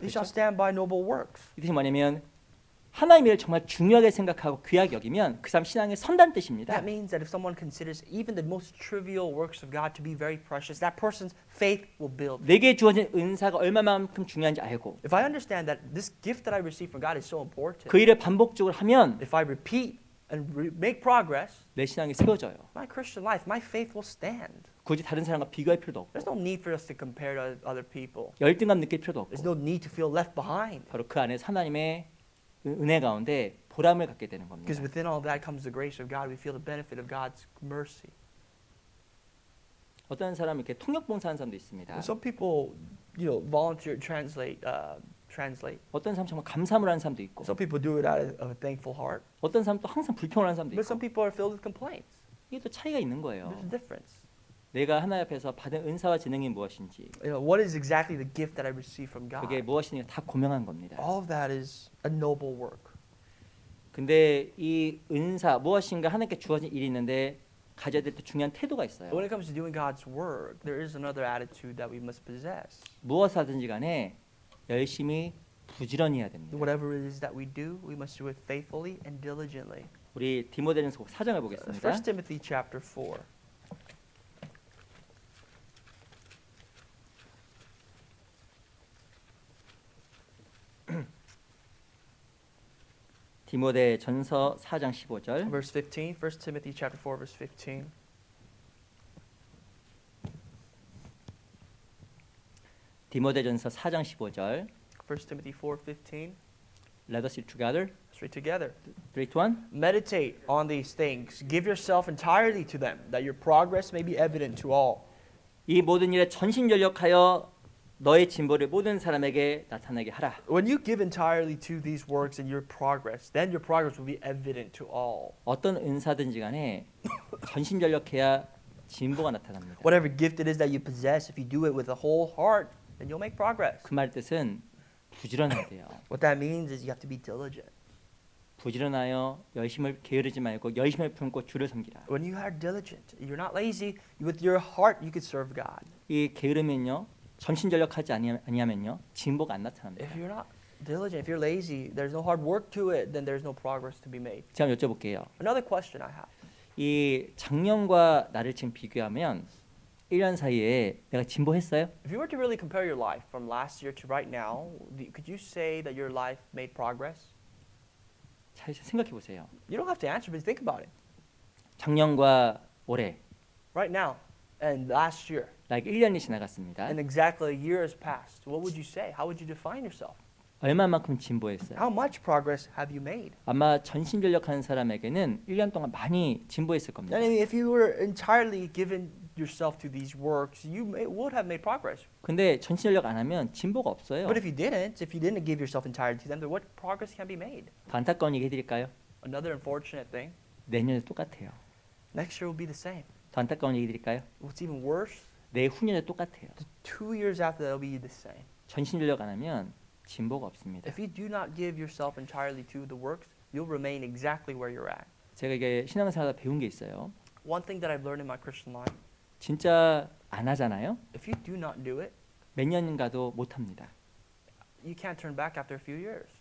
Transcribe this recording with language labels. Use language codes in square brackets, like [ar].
[en] He shall [ko] 그렇죠? [en] stand by noble works. [ko] 이 뜻이 뭐냐면 하나님의 일을 정말 중요하게 생각하고 귀하게 여기면 그 사람 신앙에 선다는 뜻입니다. [en] That means that if someone considers even the most trivial works of God to be very precious, that person's faith will build. [ko] 내게 주어진 은사가 얼마만큼 중요한지 알고 [en] If I understand that this gift that I receive from God is so important, [ko] 그 일을 반복적으로 하면 [en] if I repeat and make progress, [ko] 내 신앙이 세워져요. [en] my Christian life, my faith will stand. [ko] 굳이 다른 사람과 비교할 필요도 없고 [en] There's no need for us to compare to other people. [ko] 열등감 느낄 필요도 [en] There's [ko] 없고 [en] no need to feel left behind. [ko] 바로 그 안에서 하나님의 은혜 가운데 보람을 갖게 되는 겁니다. [en] Because within all that comes the grace of God. We feel the benefit of God's mercy. [ko] 어떤 사람 이렇게 통역 봉사하는 사람도 있습니다. [en] Some people, volunteer translate. [ko] 어떤 사람 정말 감사함을 하는 사람도 있고 [en] Some people do it out of a thankful heart. [ko] 어떤 사람 또 항상 불평을 하는 사람도 [en] But some [ko] 있고 [en] people are filled with complaints. [ko] 이게 또 차이가 있는 거예요. [en] There's a difference. [ko] 내가 하나님 앞에서 받은 은사와 재능이 무엇인지 [en] What is exactly the gift that I receive from God? [ko] 그게 무엇인지 다 고명한 겁니다. [en] All of that is a noble work. [ko] 근데 이 은사 무엇인가 하나님께 주어진 일이 있는데 가져야 될 또 중요한 태도가 있어요. [en] But when it comes to doing God's work, there is another attitude that we must possess. [ko] 무엇을 하든지 간에 열심히 부지런히 해야 됩니다. [en] Whatever it is that we do, we must do it faithfully and diligently. [ko] 우리 디모데전서 4장을 보겠습니다. [en] 1 Timothy chapter 4. [ko] 디모데전서 4장 15절. [en] Verse 15, 1 Timothy chapter 4, verse 15. [ko] 디모데전서 4장 15절. [en] 1 Timothy 4:15. Let us read together. Let's read together. 3, 2, 1. Meditate on these things. Give yourself entirely to them, that your progress may be evident to all. [ko] 이 모든 일에 전심전력하여 너의 진보를 모든 사람에게 나타나게 하라. [en] When you give entirely to these works and your progress, then your progress will be evident to all. [ko] 어떤 은사든지 간에 전심전력해야 진보가 나타납니다. [en] Whatever gift it is that you possess, if you do it with a whole heart, then you'll make progress. [ko] 그 말 뜻은 부지런해야 돼요. [en] What that means is you have to be diligent. [ko] 부지런하여 열심을 게으르지 말고 열심을 품고 주를 섬기라. [en] When you are diligent, you're not lazy. With your heart, you could serve God. [ko] 이 게으르면요, 전심전력하지 아니하면요, 진보가 안 [en] If [ko] 나타납니다. [en] you're not diligent, if you're lazy, there's no hard work to it, then there's no progress to be made. [ko] 제가 한번 여쭤볼게요. [en] Another question I have. [ko] 이 작년과 나를 지금 비교하면 1년 사이에 내가 진보했어요? [en] If you were to really compare your life from last year to right now, could you say that your life made progress? [ko] 잘 생각해 보세요. [en] You don't have to answer, but think about it. [ko] 작년과 올해 [en] Right now and last year, [ko] like 1년이 지나갔습니다. [en] and exactly a year has passed. What would you say? How would you define yourself? [ko] 얼마만큼 진보했어요? [en] How much progress have you made? [ko] 아마 전심전력하는 사람에게는 1년 동안 많이 진보했을 겁니다. [en] And if you were entirely given yourself to these works, would have made progress. [ko] 근데 전심전력 안 하면 진보가 없어요. [en] But if you didn't give yourself entirely to them, then what progress can be made? [ko] 더 안타까운 얘기 해드릴까요? [en] Another unfortunate thing, [ko] 내년에 똑같아요. [en] next year will be the same. [ko] 더 안타까운 얘기 드릴까요? [en] What's even worse, [ko] 내후년에 똑같아요. [en] the 2 years after that will be the same. [ko] 전심전력 안 하면 진보가 없습니다. [en] If you do not give yourself entirely to the works, you'll remain exactly where you're at. [ko] 제가 이게 신앙생활하다 배운 게 있어요. [en] One thing that I've learned in my Christian life, [ko] 진짜 안 하잖아요. [en] if you do not do it, [ko] 몇 년 가도 못 합니다. [en] you can't turn back after a few years.